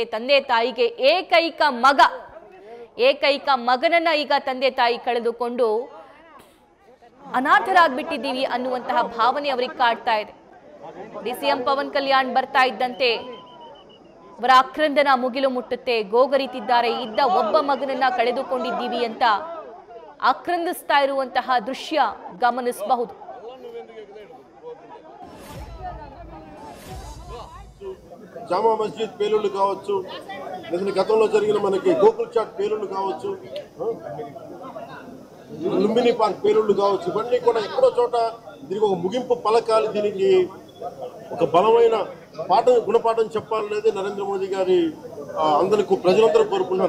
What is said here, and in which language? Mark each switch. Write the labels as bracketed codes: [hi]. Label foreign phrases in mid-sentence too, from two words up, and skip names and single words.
[kn] ತಂದೆ ತಾಯಿಗೆ ಏಕೈಕ ಮಗನನ್ನ ಈಗ ತಂದೆ ತಾಯಿ ಕಳೆದುಕೊಂಡು ಅನಾಥರಾಗ್ಬಿಟ್ಟಿದ್ದೀವಿ ಅನ್ನುವಂತಹ ಭಾವನೆ ಅವರಿಗೆ ಕಾಡ್ತಾ ಇದೆ. ಡಿಸಿಎಂ ಪವನ್ ಕಲ್ಯಾಣ್ ಬರ್ತಾ ಇದ್ದಂತೆ ಅವರ ಆಕ್ರಂದನ ಮುಗಿಲು ಮುಟ್ಟುತ್ತೆ. ಗೋಗರಿತಿದ್ದಾರೆ. ಇದ್ದ ಒಬ್ಬ ಮಗನನ್ನ ಕಳೆದುಕೊಂಡಿದ್ದೀವಿ ಅಂತ ಆಕ್ರಂದಿಸ್ತಾ ಇರುವಂತಹ ದೃಶ್ಯ ಗಮನಿಸಬಹುದು. [te] జామా మస్జిద్ పేలుళ్లు కావచ్చు, లేదా గతంలో జరిగిన మనకి గోకుల్ చాట్ పేలుళ్లు కావచ్చు, లుంబిని పార్క్ పేలుళ్లు కావచ్చు, ఇవన్నీ కూడా ఎక్కడో చోట దీనికి ఒక ముగింపు పలకాలి, దీనికి ఒక బలమైన గుణపాఠం చెప్పాలనేది నరేంద్ర మోదీ గారి అందరికీ ప్రజలందరూ కోరుకున్నారు.